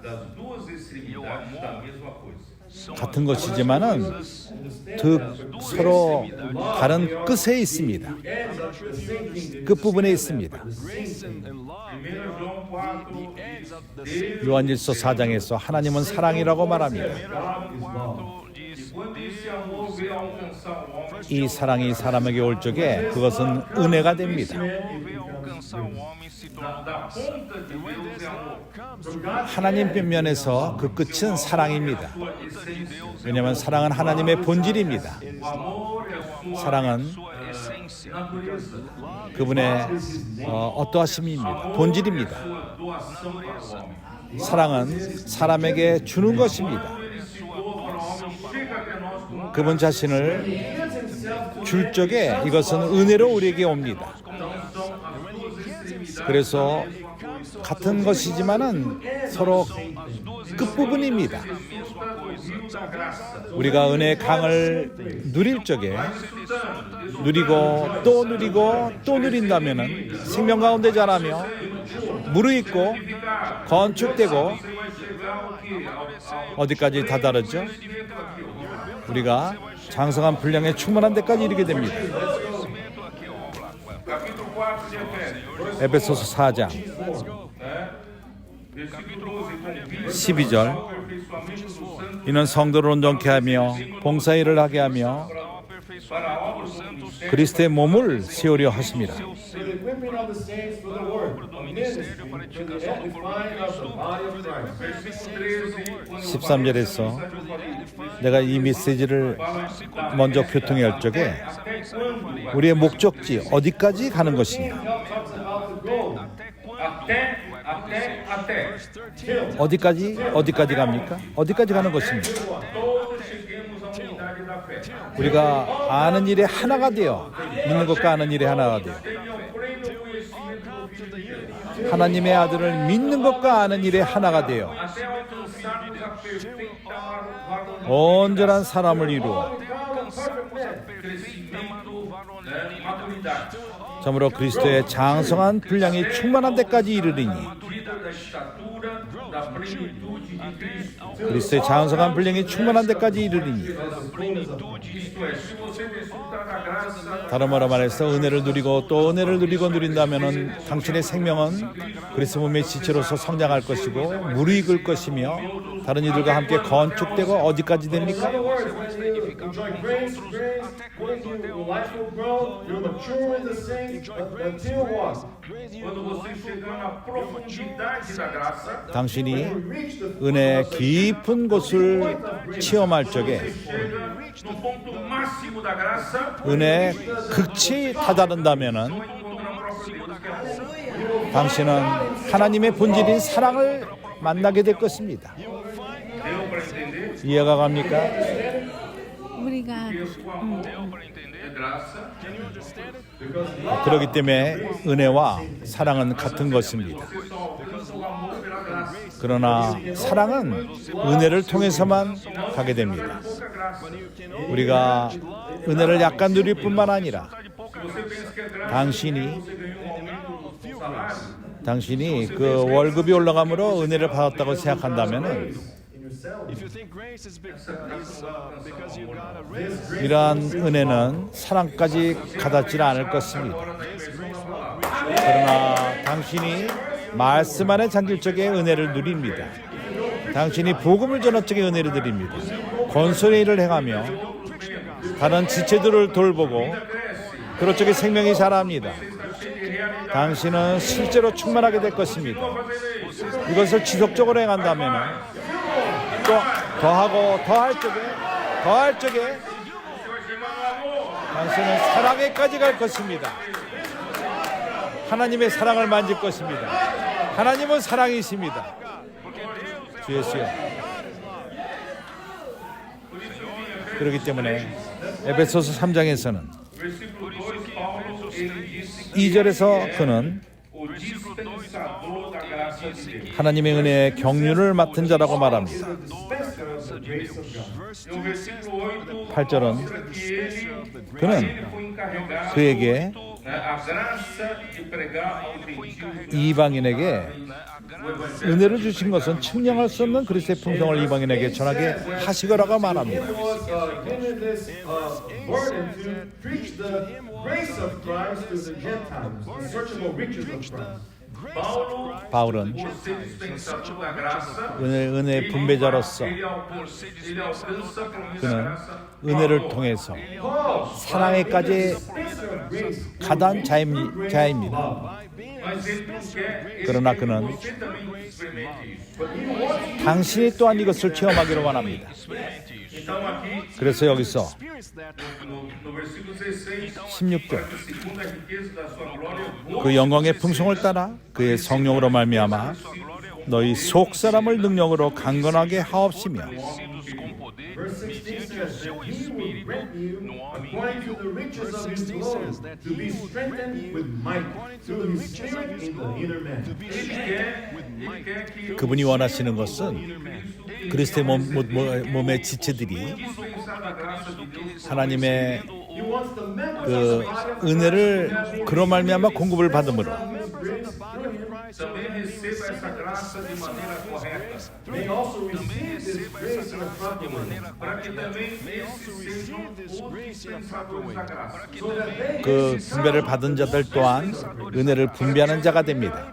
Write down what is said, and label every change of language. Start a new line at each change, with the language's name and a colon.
Portuguese: das duas extremidades da mesma coisa. são
Korean: 같은 것이지만은 서로 다른 끝에 있습니다. 끝부분에 있습니다.
English: grace and love.
Portuguese: 1 João 4,
English: Ends of the same.
Korean: 요한일서 4장에서 하나님은 사랑이라고 말합니다.
Portuguese: 4 diz quando esse amor veio alcançar o homem,
Korean: 이 사랑이 사람에게 올 적에 그것은 은혜가 됩니다.
Portuguese: veio alcançar o homem se tornou da
English: Comes to
Korean: 하나님 면에서 그 끝은 사랑입니다.
Portuguese: Sua essência.
Korean: 왜냐하면 사랑은 하나님의 본질입니다.
Portuguese: O amor é sua
Korean: 사랑은
Portuguese: sua essência. natureza,
Korean: 그분의 어떠하심입니다. 본질입니다.
Portuguese: sua doação para o homem.
Korean: 사랑은 사람에게 주는 것입니다.
Portuguese: Ele se doa para o homem, chega até nós como
Korean: 그분 자신을 줄 적에 이것은 은혜로 우리에게 옵니다.
Portuguese: então são as duas extremidades.
Korean: 그래서 같은 것이지만은 서로 끝부분입니다.
Portuguese: da graça.
Korean: 우리가 은혜의 강을 누릴 적에 누리고 또 누리고 또 누린다면은 생명 가운데 자라며 무르익고 건축되고
Portuguese: Vai chegar ao que?
Korean: 어디까지 다다르죠? 우리가 장성한 분량에 충만한 데까지 이르게 됩니다.
Portuguese: Capítulo 4 de Efésios,
Korean: 에베소서 4장
Portuguese: versículo 12,
Korean: 12절
Portuguese: aperfeiçoamento dos santos
Korean: 이는 성도를 온전케 하며 봉사일을 하게 하며
Portuguese: para a obra do ministério.
Korean: 그리스도의 몸을 세우려 하심이라.
English: For the equipping of the saints for the work of ministry, for the edifying of the body of Christ.
Portuguese: Versículo 13, quando
Korean: 13절에서 내가 이 메시지를 먼저 교통해 할 적에 우리의 목적지 어디까지 가는 것이냐,
English: Talks about the goal.
Portuguese: até,
Korean: 어디까지 갑니까? 어디까지 가는 것입니까?
Portuguese: todos cheguemos à unidade da fé.
Korean: 우리가 아는 일에 하나가 되어 믿는 것과 아는 일에 하나가 되어
Portuguese: Tenham pleno conhecimento do Filho de Deus,
Korean: 하나님의 아들을 믿는 것과 아는 일에 하나가 되어
Portuguese: até alcançarmos a perfeita varonilidade.
Korean: 온전한 사람을 이루어
Portuguese: Crescimento, maturidade.
Korean: 참으로 그리스도의 장성한 분량이 충만한 데까지 이르리니
Portuguese: Medida da estatura da plenitude de Cristo.
Korean: 그리스도의 장성한 분량이 충만한 데까지 이르리니
Portuguese: Isto é, se você desfrutar da graça,
Korean: 다른 말로 말해서 은혜를 누리고 또 은혜를 누리고 누린다면은 당신의 생명은 그리스도 몸의 지체로서 성장할 것이고 무르익을 것이며 다른 이들과 함께 건축되고 어디까지 됩니까?
English: In other words, when you enjoy grace, when your life will grow, you'll mature in the saints until what?
Portuguese: quando você chegar na profundidade da graça,
Korean: 당신이
English: Reach the
Korean: 은혜의 깊은 곳을 체험할 적에
Portuguese: chega no ponto máximo da graça,
Korean: 은혜의 극치에 다다른다면은
Portuguese: encontra a própria Deus, que é amor.
Korean: 당신은 하나님의 본질인 사랑을 만나게 될 것입니다.
Portuguese: Deu para entender?
Korean: 이해가 갑니까? 우리가
Portuguese: Isso, o amor é graça.
Korean: 그렇기 때문에 은혜와 사랑은 같은 것입니다.
Portuguese: Você só alcança o amor pela graça.
Korean: 그러나 사랑은 은혜를 통해서만 가게 됩니다.
Portuguese: Pouca graça.
Korean: 우리가 은혜를 약간 누릴 뿐만 아니라
Portuguese: Você pensa que é graça,
Korean: 당신이
Portuguese: você ganhou um aumento do salário.
Korean: 당신이 그 월급이 올라감으로 은혜를 받았다고 생각한다면은
English: If you think grace is because you got a raise,
Korean: 이러한 은혜는 사랑까지 가닿지 않을 것입니다. 그러나 당신이 말씀 안에 잠길 적에 은혜를 누립니다. 당신이 복음을 전할 적에 은혜를 드립니다. 권선의 일을 행하며 다른 지체들을 돌보고 그럴 적에 생명이 자랍니다. 당신은 실제로 충만하게 될 것입니다. 이것을 지속적으로 행한다면 또 더하고 더할 적에 당신은 사랑에까지 갈 것입니다. 하나님의 사랑을 만질 것입니다. 하나님은 사랑이십니다. 주 예수여. 그렇기 때문에 에베소서 3장에서는
Portuguese: Versículo 2, Paulo, ele disse
Korean: 2절에서 그는
Portuguese: o dispensador da graça de Deus.
Korean: 하나님의 은혜의 경륜을 맡은 자라고 말합니다.
English: dispenser of the the grace of God.
Portuguese: No versículo 8,
Korean: 8절은
Portuguese: mostra que ele
Korean: 그는
Portuguese: foi encarregado
Korean: 그에게
Portuguese: a graça de pregar aos gentios
Korean: 이방인에게
Portuguese: o evangelho.
Korean: 은혜를 주신 것은 측량할 수 없는 그리스도의 풍성을 이방인에게 전하게 하시거라고 말합니다.
English: It was given this burden to preach the grace of Christ to the Gentiles, the searchable riches of Christ.
Portuguese: Paulo,
Korean: 바울은
Portuguese: por ser dispensador da graça,
Korean: 은혜의 분배자로서
Portuguese: ele alcança a promessa da
Korean: 그는
Portuguese: graça.
Korean: 은혜를 통해서 사랑에까지
English: Dispenser of grace
Korean: 가단 자입니다.
Portuguese: Mas ele não quer, ele
Korean: 그러나
Portuguese: quer que
Korean: 그는
Portuguese: você também experimente isso.
English: but he wants
Korean: 당신이 또한 이것을 체험하기를 원합니다.
Portuguese: Então aqui,
Korean: 그래서 여기서
Portuguese: no versículo 16,
Korean: 16절
Portuguese: segundo a riqueza da sua glória,
Korean: 그 영광의 풍성을 따라 그의 성령으로 말미암아 너희 속 사람을 능력으로 강건하게 하옵시며
English: verse 16 says that he will grant you according to the riches of his glory to be strengthened with might through his spirit in the inner man.
Portuguese: ele quer que
Korean: 그분이 원하시는 것은 그리스도의 몸의 지체들이
Portuguese: dispensar da graça de Deus
Korean: 하나님의
English: He wants the members
Korean: 그
English: of the body of
Korean: 은혜를 그로 말미암아 공급을 받음으로
English: his grace through him
Portuguese: também receba essa graça de maneira correta,
English: may also receive this grace in a proper way,
Portuguese: para que também esses sejam os dispensadores da graça,
English: so that they
Korean: 그 분배를 받은 자들 또한 은혜를 분배하는 자가 됩니다.